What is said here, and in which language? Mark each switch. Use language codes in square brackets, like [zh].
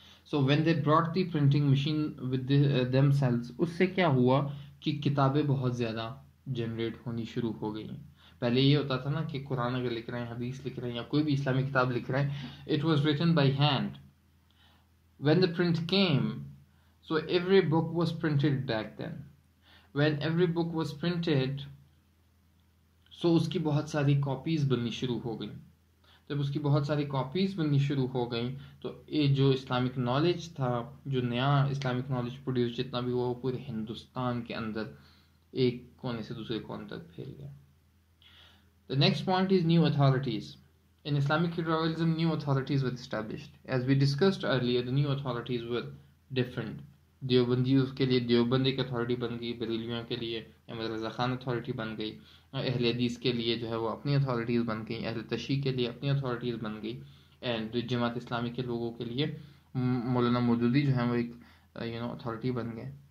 [en] So when they brought the printing machine with themselves [ur] اس سے کیا ہوا کہ کتابیں بہت زیادہ جنریٹ ہونی شروع ہو گئی. پہلے یہ ہوتا تھا نا کہ قرآن اگر لکھ رہے ہیں، حدیث لکھ رہے ہیں، یا کوئی بھی اسلامی کتاب لکھ رہے ہیں [en] it was written by hand. When the print came, so every book was printed back then. When every book was printed, so [ur] اس کی بہت ساری کاپیز بننی شروع ہو گئیں. جب اس کی بہت ساری کاپیز بننی شروع ہو گئیں تو یہ جو اسلامک نالج تھا، جو نیا اسلامک نالج پروڈیوس جتنا بھی وہ پورے ہندوستان کے اندر ایک کونے سے دوسرے کونے تک پھیل گیا. [en] The next point is new authorities. In Islamic revival, new authorities were established. As we discussed earlier, the new authorities were different. [ur] دیوبندیوں کے لیے دیوبند ایک اتھارٹی بن گئی، بریلویوں کے لیے احمد رضا خان اتھارٹی بن گئی، اہل حدیث کے لیے جو ہے وہ اپنی اتھارٹیز بن گئی، اہل تشیع کے لیے اپنی اتھارٹیز بن گئی، اینڈ جماعت اسلامی کے لوگوں کے لیے مولانا مودودی جو ہیں وہ ایک اتھارٹی بن گئے.